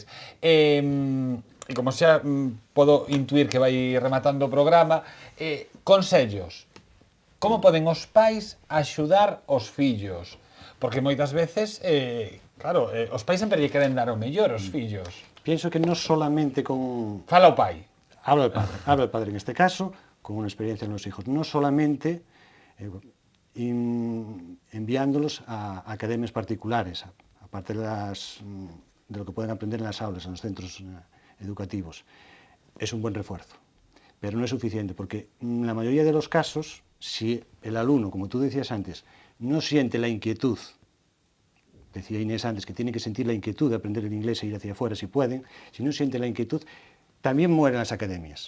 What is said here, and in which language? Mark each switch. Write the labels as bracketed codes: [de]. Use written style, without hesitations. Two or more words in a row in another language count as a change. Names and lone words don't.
[gl] E como xa podo intuir que vai rematando o programa, consellos. Como poden os pais axudar os fillos? Porque moitas veces, claro, os pais sempre lle queren dar o mellor aos fillos. [es] Pienso que no solamente con... [gl] Fala o pai. [es] Hablo del padre en este caso, con una experiencia en los hijos, no solamente enviándolos a academias particulares, aparte de lo que pueden aprender en las aulas, en los centros educativos. Es un buen refuerzo, pero no es suficiente, porque en la mayoría de los casos, si el alumno, como tú decías antes, no siente la inquietud, decía Inés antes, que tiene que sentir la inquietud de aprender el inglés e ir hacia afuera si pueden, si no siente la inquietud, también mueren las academias.